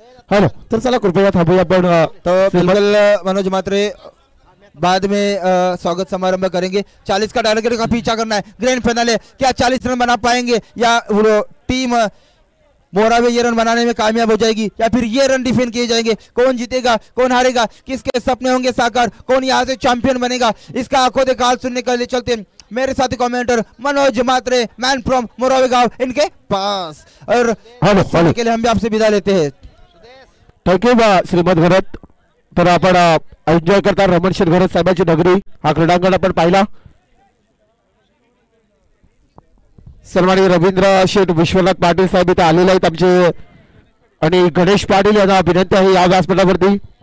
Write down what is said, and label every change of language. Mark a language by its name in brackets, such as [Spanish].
[Marathi] Hello तर चला कृपया थांबूया आपण। [Hindi] तो बिल्कुल मनोज मात्रे बाद में स्वागत समारंभ करेंगे। 40 का टारगेट का पीछा करना है। ग्रैंड फाइनल है, क्या 40 रन बना पाएंगे या वो टीम मोरावे ये रन बनाने में कामयाब हो जाएगी या फिर ये रन डिफेंड किए जाएंगे। कौन जीतेगा कौन हारेगा, किसके सपने होंगे साकार, कौन यहाँ से चैंपियन बनेगा, इसका आंखों देखा हाल सुनने के लिए चलते हैं मेरे साथी commenter Manoj Mhatre man from Morawe गांव इनके पास। और के लिए हम भी आपसे विदा लेते हैं। [English] Thank you Shrimad Gharat. [Marathi] तर आपण एन्जॉय करता रमण शेठ घरत साहेबांची नगरी हा क्रीडांगण आपण पाहिला। सन्माननीय रवींद्र शेठ विश्वनाथ पाटील साहेब इथे आलेले आहेत आमचे आणि गणेश पाटील यांना विनंती आहे या व्यासपीठावरती।